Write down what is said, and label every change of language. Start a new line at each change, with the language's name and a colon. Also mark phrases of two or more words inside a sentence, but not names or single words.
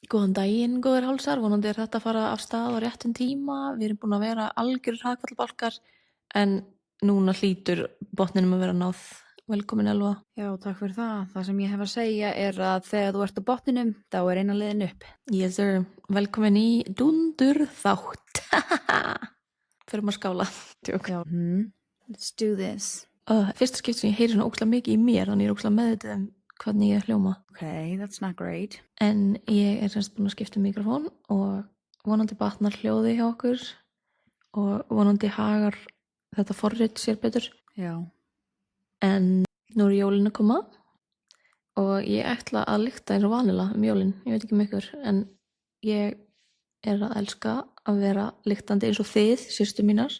Icelandic: Góðan daginn, góðir hálsar, vonandi þetta að fara af stað á réttum tíma. Við erum búin að vera algjörir hrakfallabálkar en núna hlýtur botninum að vera náð. Velkomin Elva. Já, takk fyrir það. Það sem ég hef að segja er að þegar þú ert á botninum, þá er eina leiðin upp.
English: Yes sir,
Icelandic: velkomin í Dundur þátt. Förum að skála. Tjók. Já,
English: let's do this.
Icelandic: Fyrsta skipt sem ég heyri svona ókslega mikið í mér, þannig ég er ókslega meðvitað hvernig ég hljóma.
English: Okay, that's not great.
Icelandic: En ég er semst búin að skipta mikrofón og vonandi batnar hljóði hjá okkur og vonandi hagar þetta forrit sér betur. Já. En nú er jólin að koma og ég ætla að lykta eins og vanilega jólin, ég veit ekki ykkur, en ég er að elska að vera lyktandi eins og þið, systur mínar.